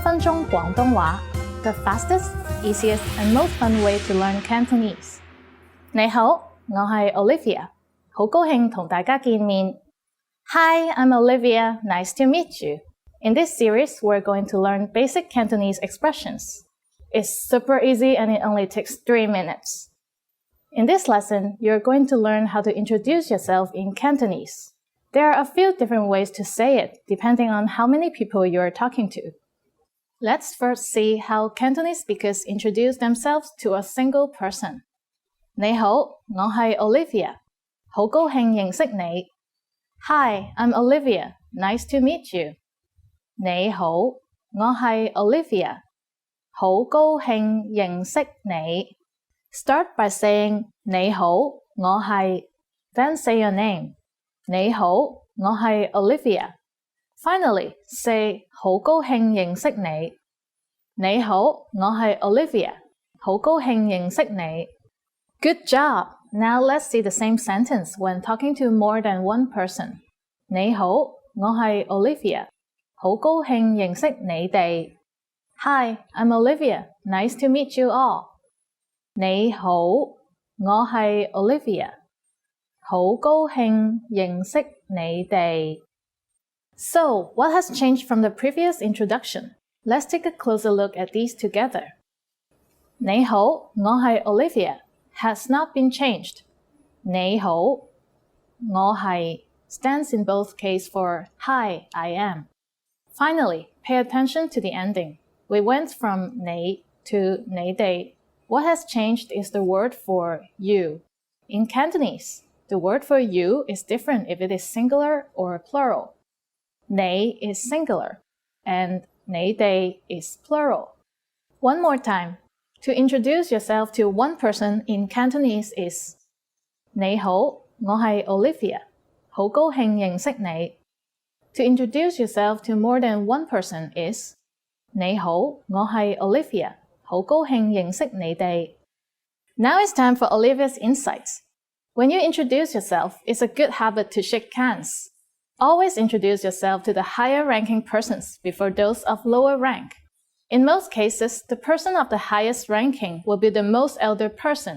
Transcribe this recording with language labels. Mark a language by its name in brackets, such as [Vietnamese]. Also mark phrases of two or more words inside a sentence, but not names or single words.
[Cantonese] 分鐘廣東話 [English] The fastest, easiest, and most fun way to learn Cantonese. [Cantonese] 你好，我係 Olivia，好高興同大家見面。 [English] Hi, I'm Olivia. Nice to meet you. In this series, we're going to learn basic Cantonese expressions. It's super easy and it only takes 3 minutes. In this lesson, you're going to learn how to introduce yourself in Cantonese. There are a few different ways to say it, depending on how many people you're talking to. Let's first see how Cantonese speakers introduce themselves to a single person. [Cantonese] 你好，我係 Olivia. 好高興認識你。 [English] Hi, I'm Olivia. Nice to meet you. [Cantonese] 你好，我係 Olivia. 好高興認識你。 [English] Start by saying [Cantonese] 你好，我係 [English] then say your name. [Cantonese] 你好，我係 Olivia. [English] Finally, say [Cantonese] 好高興認識你。你好，我係 Olivia. 好高興認識你。 [English] Good job! Now let's see the same sentence when talking to more than one person. [Cantonese] 你好，我係 Olivia. 好高興認識你哋。 [English] Hi, I'm Olivia. Nice to meet you all. [Cantonese] 你好，我係 Olivia. 好高興認識你哋。 [English] So, what has changed from the previous introduction? Let's take a closer look at these together. [Cantonese] 你好，我係 [English] Olivia has not been changed. [Cantonese] 你好，我係 [English] stands in both cases for Hi, I am. Finally, pay attention to the ending. We went from 你 to 你哋. What has changed is the word for you. In Cantonese, the word for you is different if it is singular or plural. 你 is singular, and 你哋 is plural. One more time. To introduce yourself to one person in Cantonese is [Cantonese] 你好，我係 [English] Olivia. [Cantonese] 好高興認識你。 [English] To introduce yourself to more than one person is [Cantonese] 你好，我係 [English] Olivia. [Cantonese] 好高興認識你哋。 [English] Now it's time for Olivia's insights. When you introduce yourself, it's a good habit to shake hands. Always introduce yourself to the higher-ranking persons before those of lower rank. In most cases, the person of the highest ranking will be the most elder person.